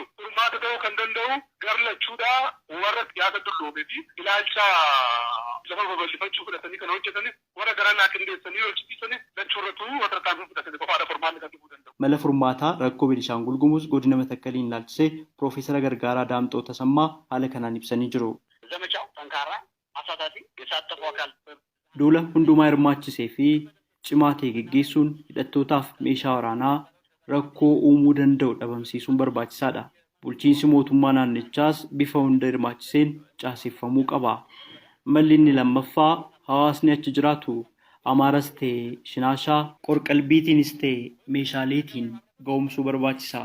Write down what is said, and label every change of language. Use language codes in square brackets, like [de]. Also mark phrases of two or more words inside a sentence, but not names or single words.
[om] Furmaata ta'uu kan danda'u garlachuudha warra siyaasa dulloomee fi ilaalcha lafa babal'ifachuu fudhatanii kan hojjetanii warra gara naa qindeessanii hojjechiisanii lachuurratu warra tarkaanfii fudhatanii qofaadha furmaanni kan dhufuu danda'u. Mala furmaataa rakkoo Beenishaangul Gumuz godina Matakkaliin ilaalchisee Piroofeesar Gargaaraa Daamxoo Tasammaa haala kanaan ibsanii jiru. [am] ዘመቻው ጠንካራ አሳታፊ የሳተፉ አካል [om] Duula hundumaa hirmaachisee fi cimaa ta'e geggeessuun hidhattootaaf meeshaa waraanaa rakkoo uumuu danda'u dhabamsiisuun barbaachisaadha. Bulchiinsi mootummaa naannichaas bifa hunda hirmaachiseen caaseffamuu qaba. Malli inni lammaffaa hawaasni achi jiraatu Amaaras ta'e Shinaashaa qorqalbiitiinis ta'e meeshaaleetiin ga'umsuu barbaachisa.